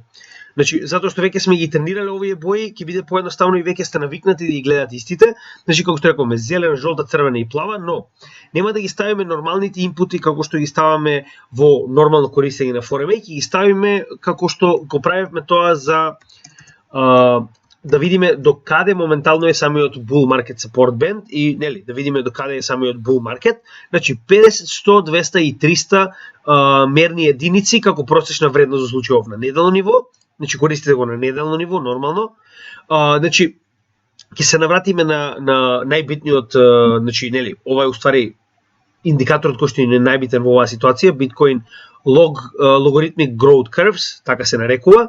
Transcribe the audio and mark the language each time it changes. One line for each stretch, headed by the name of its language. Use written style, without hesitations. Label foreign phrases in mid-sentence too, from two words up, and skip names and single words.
Macedonian: Значи, затоа што веќе сме ги тренирале овие бои, ќе биде поедноставно и веќе сте навикнати да ги гледате истите. Значи, како што рековме, зелена, жолта, црвена и плава, но нема да ги ставиме нормалните инпути како што ги ставаме во нормално користење на 4MA, ќе ги ставиме како што го правевме тоа за да видиме до каде моментално е самиот
English: bull market support band
Macedonian: и нели да видиме до каде е самиот
English: bull market.
Macedonian: Значи 50, 100, 200 и 300 мерни единици како просечна вредност за случајов на неделно ниво. Значи користите го на неделно ниво нормално. Значи ќе се навратиме на најбитниот значи нели ова е уствари индикаторот кој што е најбитен во оваа ситуација, Bitcoin Logarithmic Growth Curves, така се нарекува.